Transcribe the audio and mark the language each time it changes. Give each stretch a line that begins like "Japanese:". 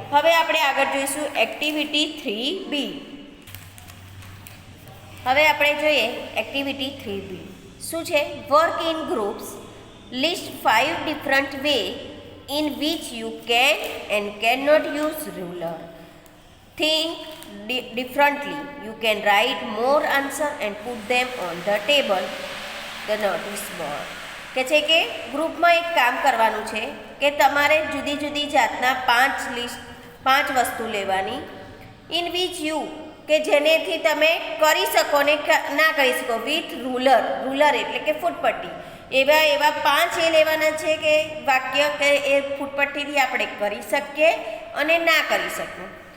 Gujarati: હવે આપણે આગળ જોઈશું એક્ટિવિટી 3B. હવે આપણે જોઈએ એક્ટિવિટી 3B શું છે.
English: Work in groups. List 5 different way in which you can and can not use ruler. Think differently. You can write more answer and put them on the table, the notice board.
Gujarati: કે છે કે ગ્રુપમાં એક કામ કરવાનું છે કે તમારે જુદી જુદી જાતના 5 વસ્તુ લેવાની.
English: in which you
Gujarati: કે જેનેથી તમે કરી શકો ને ના કરી શકો
English: with ruler
Gujarati: એટલે કે ફૂટપટ્ટી. એવા 5 એ લેવાના છે કે વાક્ય કે એ ફૂટપટ્ટીથી આપણે કરી શકીએ અને ના કરી શકીએ.